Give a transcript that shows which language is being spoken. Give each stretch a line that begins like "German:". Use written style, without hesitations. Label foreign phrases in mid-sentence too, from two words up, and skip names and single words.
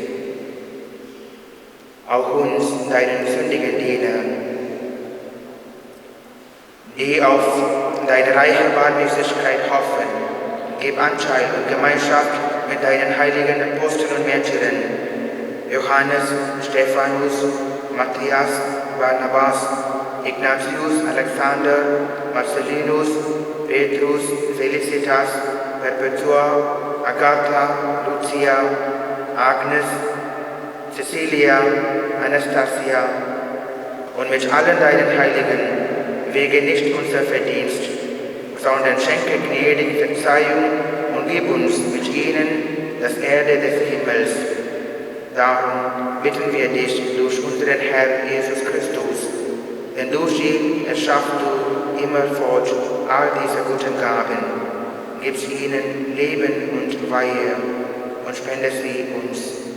German: Auch uns, deinen sündigen Diener, die auf deine reiche Barmherzigkeit hoffen, gib Anteil und Gemeinschaft mit deinen heiligen Aposteln und Märtyrern, Johannes, Stephanus, Matthias, Barnabas, Ignatius, Alexander, Marcellinus, Petrus, Felicitas, Perpetua, Agatha, Lucia, Agnes, Cecilia, Anastasia und mit allen deinen Heiligen wege nicht unser Verdienst, sondern schenke gnädig Verzeihung und gib uns mit ihnen das Erde des Himmels. Darum bitten wir dich durch unseren Herrn Jesus Christus, denn durch ihn erschaffst du immerfort all diese guten Gaben, gibst ihnen Leben und Weihe und spendest sie uns.